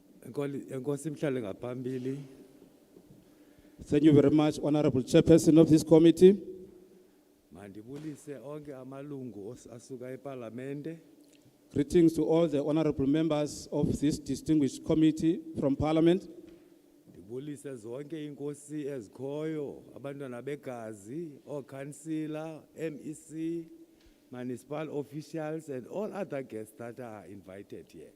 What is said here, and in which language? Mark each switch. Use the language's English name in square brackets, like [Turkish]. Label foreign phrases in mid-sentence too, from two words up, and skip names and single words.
[Xhosa] Enkosi mhlale ngaphambili. [English] Thank you very much, Honorable Chairperson of this committee. [Xhosa] Mandibulise onke amalungu asuka eParlamente. [English] Greetings to all the honorable members of this distinguished committee from Parliament. [Xhosa] Ndibulise zonke inkosi ezikhoyo, abantwana begazi, [English] councillor, MEC, municipal officials and all other guests that are invited here.